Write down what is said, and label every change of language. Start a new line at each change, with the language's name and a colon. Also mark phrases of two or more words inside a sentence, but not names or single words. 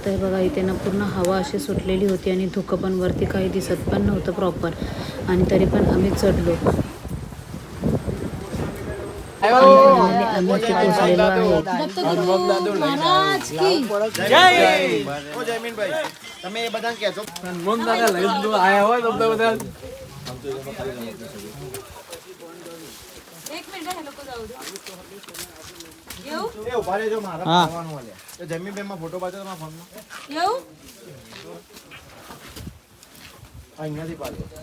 Marathi: तर हे बघा इथे ना पूर्ण हवा अशी सुटलेली होती आणि धुकं पण वरती काही दिसत पण नव्हतं प्रॉपर. आणि तरी पण आम्ही चढलो. आम्ही इथे पोचलेलो आहे.
Hindi: दत्तगुरु महाराज की जय.
Gujarati: ओ जयमीन भाई તમે એ બધા કહેજો.
Marathi: एक मिनिट हे लोक जाऊ दे. येऊ
Gujarati: એ ઉભા રહેજો મારા ખાવાનું વાલે. તો જયમીન ભાઈ માં ફોટો પાડજો તમારા ફોનમાં.
Marathi: येऊ
Gujarati: અહીંયાથી પાડજો.